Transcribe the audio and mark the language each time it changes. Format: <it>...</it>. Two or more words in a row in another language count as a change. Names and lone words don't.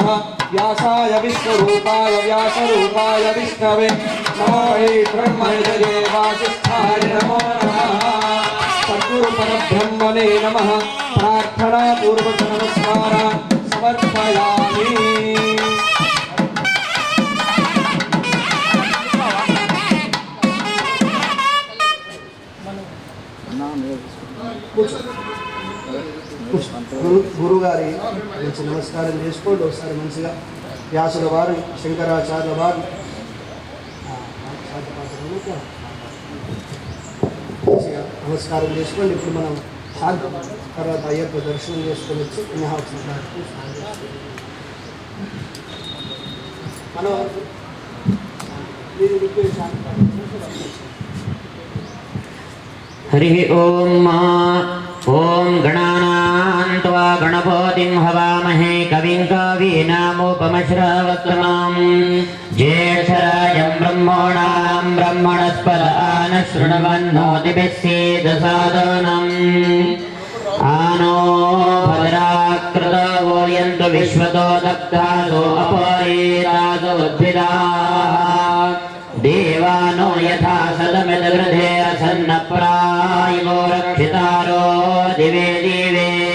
<sa>व्यासाय विश्वरूपाय व्यासरूपाय विष्णवे नमो हे ब्रह्मणे वासिष्ठाय नमो नमः. सद्गुरु परब्रह्मणे नमः. प्रार्थना पूर्वक नमस्कारान् समर्पयामि.</sa> <te>గురుగారి మంచి నమస్కారం చేసుకోండి ఒకసారి మంచిగా. వ్యాసుల వారు శంకరాచార్య వారు నమస్కారం చేసుకోండి. ఇప్పుడు మనం శాంతి తర్వాత అయ్యప్ప దర్శనం చేసుకొని వచ్చి మనం</te> <sa>हरि ओम ओम गणानां त्वा गणपतिं हवामहे कविं कवीनामुपमश्रवस्तमम् ज्येष्ठराजं ब्रह्मणां ब्रह्मणस्पद आनशृण्वन्नोतिभिः सीदसादनम् आनो भद्राकृतो यन्तु विश्वतो दग्धासो अपरीतासो उद्भिदाः देवानो यथा सदमिदगृधे असन्नप्रायो रक्षितारो दिवे दिवे</sa>